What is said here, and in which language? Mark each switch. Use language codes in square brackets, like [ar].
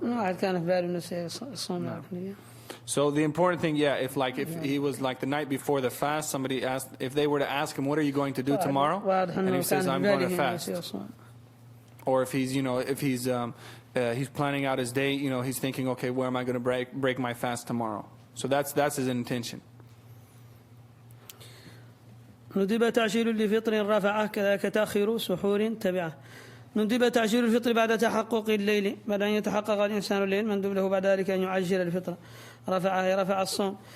[ar] واحد كان في باله إنه يصوم الحكمية. [en] So the important thing, if he was like the night before the fast, somebody asked, if they were to ask him, what are you going to do tomorrow? And he says, I'm going to fast. Or if he's planning out his day, he's thinking, okay, where am I going to break my fast tomorrow? So that's his intention. [ar] ندب تعجيل لفطر رفعه كذاك تأخير سحور تبعه. ندب تعجيل الفطر بعد تحقق الليل، بعد أن يتحقق الإنسان الليل مندوب له بعد ذلك أن يعجل الفطر، رفع الصوم.